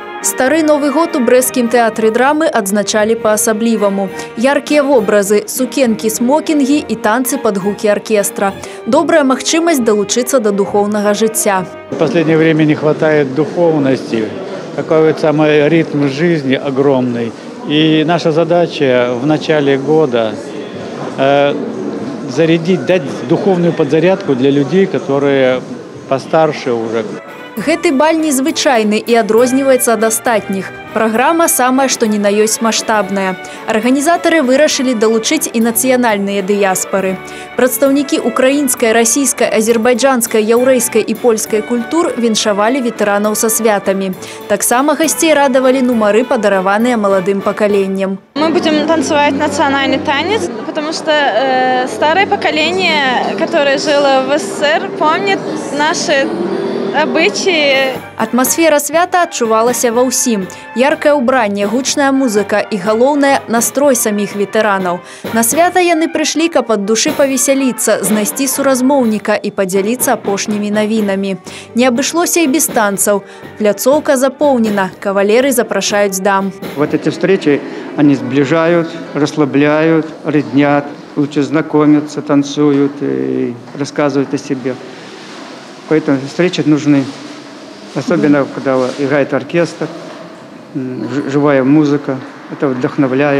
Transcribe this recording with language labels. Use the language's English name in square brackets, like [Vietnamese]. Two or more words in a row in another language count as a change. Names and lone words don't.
[Belarusian] Стары Новы год у брэсцкім тэатры драмы адзначалі па-асабліваму. Яркія вобразы, сукенкі-смокінгі і танцы пад гукі аркестра. Добрая магчымасць далучыцца да духоўнага жыцця. [Russian] В последнее время не хватает духовности, какой самый ритм жизни огромный. И наша задача в начале года зарядить, дать духовную подзарядку для людей, которые постарше уже. [Belarusian] Гэты баль незвычайны і адрозніваецца ад астатніх. Праграма самая, што ні на ёсць маштабная. Арганізатары вырашылі далучыць і нацыянальныя дыяспары. Прадстаўнікі украінскай, расійскай, азербайджанскай, яўрэйскай і польскай культур віншавалі ветэранаў са святамі. Таксама гасцей радавалі нумары, падараваныя маладым пакаленнем. [Russian] Мы будем танцевать национальный танец, потому что старое поколение, которое жило в СССР, помнит наши обычаи. [Belarusian] Атмасфера свята адчувалася ва ўсім. Яркае ўбранне, гучная музыка і, галоўнае, настрой саміх ветэранаў. На свята яны прыйшлі, каб ад душы павесяліцца, знайсці суразмоўніка і падзяліцца апошнімі навінамі. Не абышлося і без танцаў. Пляцоўка запоўнена, кавалеры запрашаюць дам. [Russian] Вот эти встречи, они сближают, расслабляют, роднят, лучше знакомятся, танцуют и рассказывают о себе. Поэтому встречи нужны, особенно когда играет оркестр, живая музыка, это вдохновляет.